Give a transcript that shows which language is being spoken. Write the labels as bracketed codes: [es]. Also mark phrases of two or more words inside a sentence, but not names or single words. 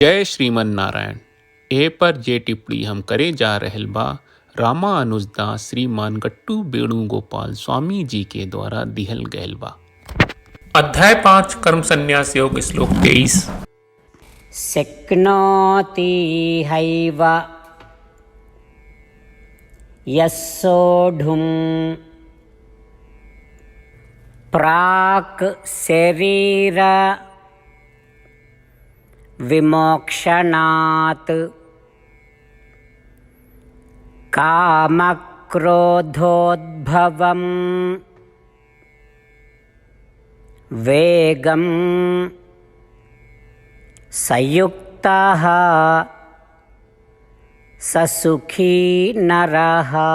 [bho] जय श्रीमन नारायण। ए पर जे टिप्पणी हम करे जा रहल बा रामानुजदास श्रीमान गट्टू वेणुगोपाल स्वामी जी के द्वारा दिहल गयल बा। अध्याय 5 कर्म संन्यास योग श्लोक 23। [sa] शक्नोति हैव यस्सोढुं प्राक् शरीर विमोक्षणात् कामक्रोधोद्भवं वेगं संयुक्तः स सुखी नरः।